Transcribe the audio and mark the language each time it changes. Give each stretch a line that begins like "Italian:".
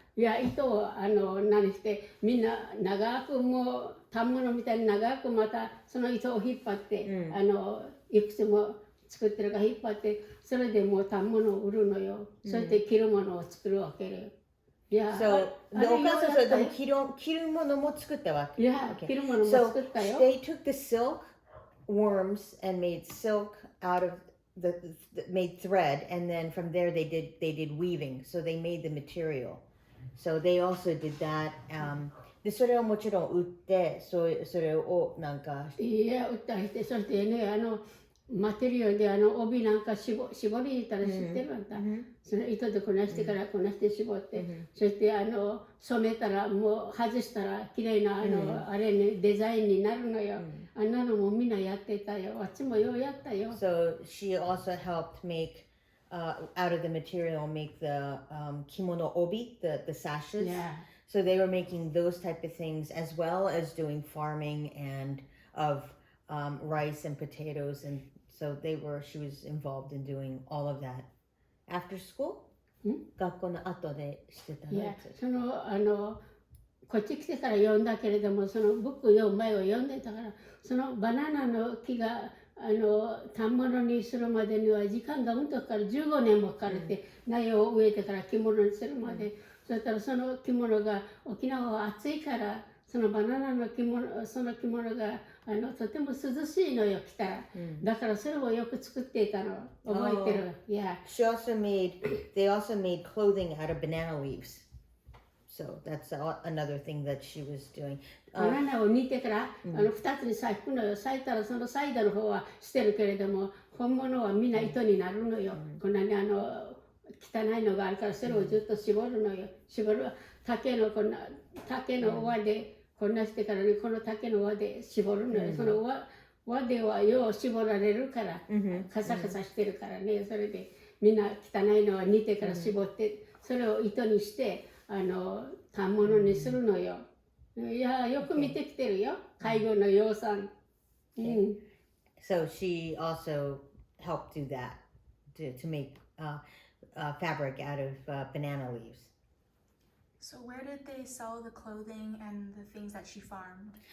Japanese: いや、糸を何してみんな長くもう反物みたいに長くまたその糸を引っ張って、いくつも作ってるから引っ張ってそれでもう反物を売るのよ。それで着るものを作るわけよ。いや、お母さんそれでも着るものも作ったわけ？いや、着るものも作ったよ。
English: So they took the silk worms and made silk out of made thread, and then from there they did weaving. So they made the material. So they also did that.
Japanese: でそれをもちろん売ってそれをなんかいや売ったりしてそしてねマテリアルで帯なんか絞りたら知ってるんだ、その糸でこなしてからこなして絞って、そして染めたらもう外したら綺麗なあれねデザインになるのよ、あんなのもみんなやってたよ、あっちもようやったよ。
English: So she also helped make out of the material make the kimono obi, the sashes. So they were making those type of things as well as doing farming and of rice and potatoes, and so she was involved in doing all of that. After school?
Japanese: 学校の後でしてたの？そのこっち来てから読んだけれども、そのブック読む前を読んでたから、そのバナナの木が反物にするまでには時間がうんとかかる、15年もかかるって、苗を植えてから着物にするまで、そしたらその着物が沖縄は暑いからそのバナナの着物、その着物がとても涼しいのよ着たら、だからそれをよく作っていたの覚えてる。
English: Yeah. They also made clothing out of banana leaves. So that's another thing that she was doing.
Japanese: バナナを煮てから2つに裂くのよ。裂いたらそのサイドの方は捨てるけれども、本物はみんな糸になるのよ。こんなに汚いのがあるからそれをずっと絞るのよ。絞る竹の輪でこんなしてからね、この竹の輪で絞るのよ。その輪ではよう絞られるからカサカサしてるからね。それでみんな汚いのは煮てから絞ってそれを糸にして反物にするのよ。いや、よく見てきてるよ、介護の養蚕。
English: So she also helped do that to make fabric out of banana leaves. So where did they sell the clothing and the things that she farmed?